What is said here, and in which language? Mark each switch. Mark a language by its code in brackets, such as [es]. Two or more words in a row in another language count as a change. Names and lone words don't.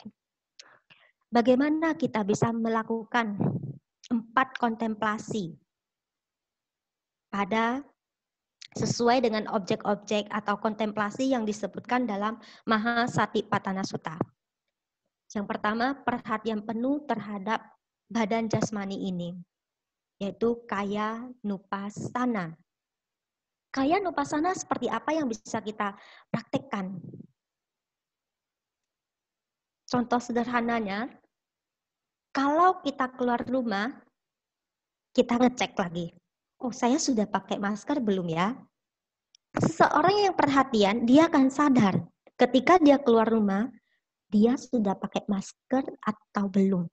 [id] Bagaimana kita bisa melakukan 4 kontemplasi pada sesuai dengan objek-objek atau kontemplasi yang disebutkan dalam Mahasatipatthana Sutta. Yang pertama, perhatian penuh terhadap badan jasmani ini, yaitu [pi] kaya nupassana. Kaya nupassana [id] seperti apa yang bisa kita praktekkan? Contoh sederhananya, kalau kita keluar rumah, kita ngecek lagi. Oh, saya sudah pakai masker belum ya? Seseorang yang perhatian, dia akan sadar ketika dia keluar rumah, dia sudah pakai masker atau belum.